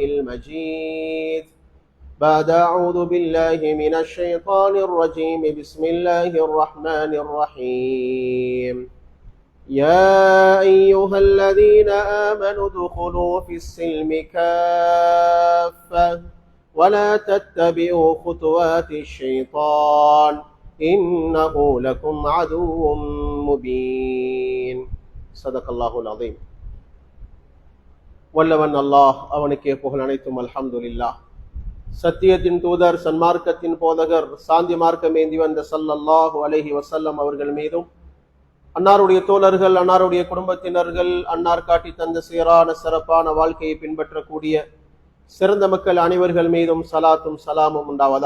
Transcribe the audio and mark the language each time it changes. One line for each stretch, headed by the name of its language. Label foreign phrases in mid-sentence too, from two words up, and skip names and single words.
Arabic: المجيد بعد أعوذ بالله من الشيطان الرجيم بسم الله الرحمن الرحيم يا أيها الذين آمنوا ادخلوا في السلم كافة ولا تتبعوا خطوات الشيطان إنه لكم عدو مبين صدق الله العظيم.
Tamil: வல்லவன் அல்லாஹ் அவனுக்கே புகழ் அனைத்தும் அல்ஹம்துலில்லாஹ். சத்தியத்தின் தூதர் சன்மார்க்கத்தின் போதகர் சாந்தி மார்க்கம் ஏந்தி வந்த
Arabic: صلى الله عليه وسلم
Tamil: அவர்கள் மீதும் அன்னாருடைய தோழர்கள் அன்னாருடைய குடும்பத்தினர்கள் அன்னார் காட்டி தந்த சீரான சிறப்பான வாழ்க்கையை பின்பற்றக்கூடிய சிறந்த மக்கள் அனைவர்கள் மீதும் சலாத்தும் சலாமும் உண்டாவதா.